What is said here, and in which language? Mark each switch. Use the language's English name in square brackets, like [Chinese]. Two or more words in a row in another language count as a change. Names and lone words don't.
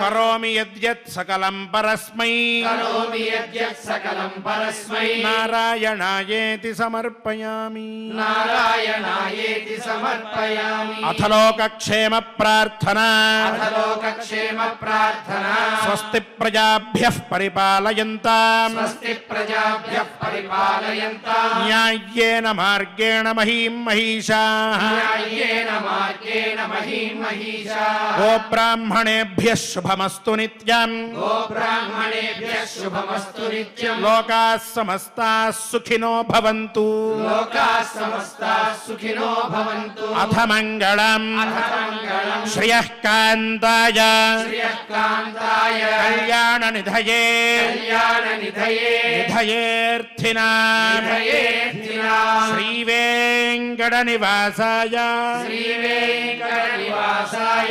[Sanskrit] కరోమి యద్యత్ సకలం పరస్మై కరోమి యద్యత్ సకలం పరస్మై నారాయణాయేతి సమర్పయామి. నారాయణాయేతి సమర్పయామి. అథ లోకక్షేమ ప్రార్థన అథ లోకక్షేమ ప్రార్థన స్వస్తి ప్రజాభ్యః పరిపాలయంతాం స్వస్తి ప్రజాభ్యః పరిపాలయంతాం న్యాయ్యేన మార్గేణ మహీం మహిషాః న్యాయ్యేన మార్గేణ మహీం మహిషాః. గోబ్రాహ్మణేభ్యः శుభమస్తు నిత్యం గోబ్రాహ్మణేభ్యः శుభమస్తు నిత్యం. లోకాः సమస్తాः సుఖినో భవంతు. లోకాः సమస్తాः సుఖినో భవంతు. అథ మంగళం అథ మంగళం శ్రియః కాంతాయ శ్రియకాంతాయ కళ్యాణ నిధయే కళ్యాణ నిధయే నిధయేర్థినాం నిధయేర్థినాం. శ్రీవేంకట నివాసాయ శ్రీవేంకట నివాసాయ